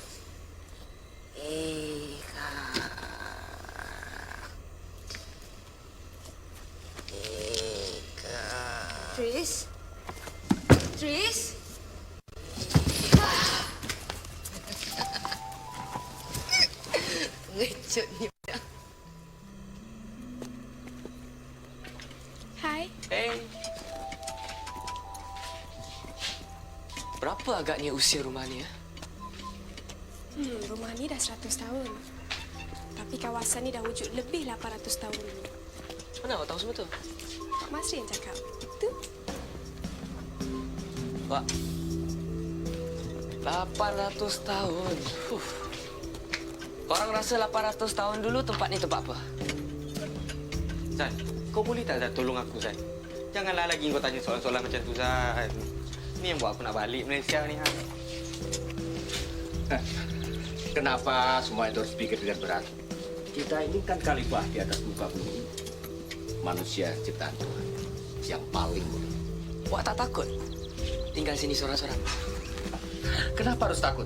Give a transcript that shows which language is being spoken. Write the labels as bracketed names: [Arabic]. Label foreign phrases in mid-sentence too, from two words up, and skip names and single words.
[Malay] Tris? Tris? Ngecut ni. Hai. Hey. Berapa agaknya usia rumah ni? Rumah ni dah 100 tahun. Tapi Tapi kawasan ini dah wujud lebih 800 tahun dulu. Mana awak tahu semua tu? Pak Masri yang cakap. Itu. Pak, 800 tahun. Orang rasa 800 tahun dulu tempat ni tempat apa? Zan, kau boleh tak Zan tolong aku Zan? Janganlah lagi kau tanya soalan-soalan macam tu Zan. Ni yang buat aku nak balik Malaysia ni. [Indonesian] Kenapa semua itu harus pikir dengan berat? Kita ini kan khalifah di atas muka bumi. Manusia ciptaan Tuhan yang paling mulia. [Malay] Awak tak takut tinggal sini seorang-seorang? [Indonesian] Kenapa harus takut?